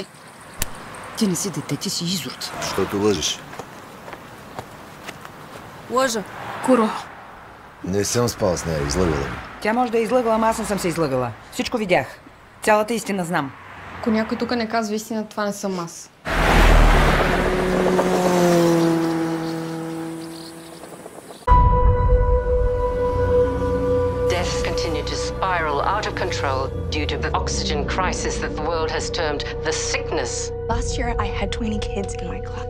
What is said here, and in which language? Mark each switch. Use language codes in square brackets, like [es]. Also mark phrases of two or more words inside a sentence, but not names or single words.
[bg] Ти не си дете, ти си изрод. Защото лъжеш. Лъжа. Куро. Не съм спал с нея, излъгала ми. Тя може да е излъгала, ама аз не съм се излъгала. Всичко видях. Цялата истина знам. Ако някой тук не казва истина, това не съм аз. [en] Deaths continue to spiral out of control due to the oxygen crisis that the world has termed the sickness. Last year, I had 20 kids in my class.